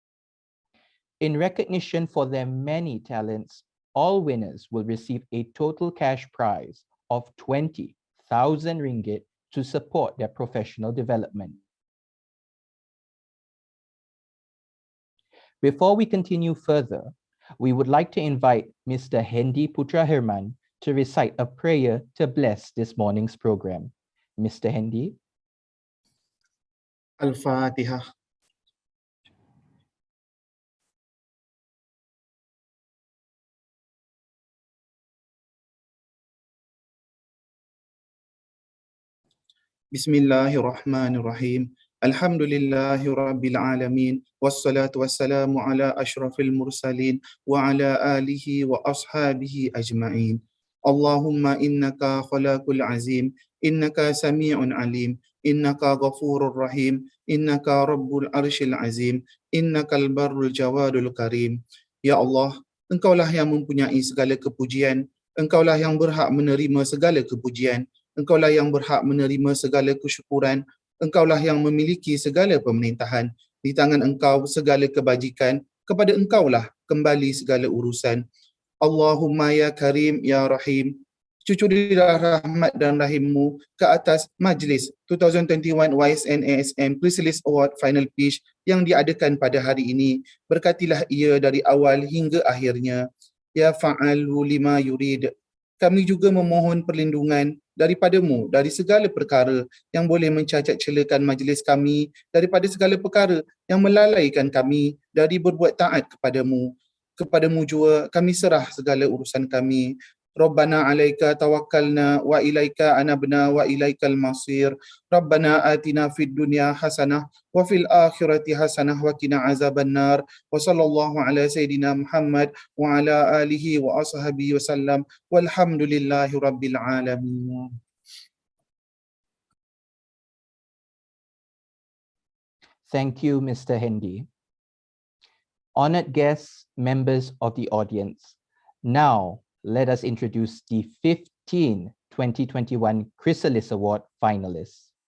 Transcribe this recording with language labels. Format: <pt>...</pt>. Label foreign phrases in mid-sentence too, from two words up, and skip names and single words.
<en>In recognition for their many talents, all winners will receive a total cash prize of 20,000 ringgit to support their professional development. Before we continue further, we would like to invite Mr. Hendy Putra Herman to recite a prayer to bless this morning's program. Mr. Hendy. Al-Fatiha.</en> <ar>بسم الله الرحمن الرحيم. الحمد لله رب العالمين والصلاة والسلام على أشرف المرسلين وعلى آله وأصحابه أجمعين. اللهم إنك الخلاق العظيم إنك سميع عليم إنك غفور رحيم إنك رب العرش العظيم, إنك البر الجواد الكريم. يا الله,</ar> <ms>Engkaulah yang mempunyai segala kepujian, Engkaulah yang berhak menerima segala kepujian, Engkaulah yang berhak menerima segala kesyukuran, Engkaulah yang memiliki segala pemerintahan. Di tangan Engkau segala kebajikan, kepada Engkaulah kembali segala urusan.</ms> <ar>اللهم يا كريم يا رحيم,</ar> <ms>cucurlah rahmat dan rahimmu ke atas majlis 2021 YSN-ASM Chrysalis Award Final Pitch yang diadakan pada hari ini. Berkatilah ia dari awal hingga akhirnya.</ms> <ar>يا فعال لما يريد.</ar> <ms>Kami juga memohon perlindungan daripadamu dari segala perkara yang boleh mencacat celakan majlis kami, daripada segala perkara yang melalaikan kami dari berbuat taat kepadamu. Kepadamu jua kami serah segala urusan kami.</ms> <ar>ربنا عليك توكلنا وإليك أنبنا وإليك المصير. ربنا آتنا في الدنيا حسنة وفي الآخرة حسنة وقنا عذاب النار. وصلى الله على سيدنا محمد وعلى آله وأصحابه وسلم. والحمد لله رب العالمين.</ar> <en>Thank you, Mr. Hendy. Honored guests, members of the audience, now let us introduce the 15 2021 Chrysalis Award finalists.</en>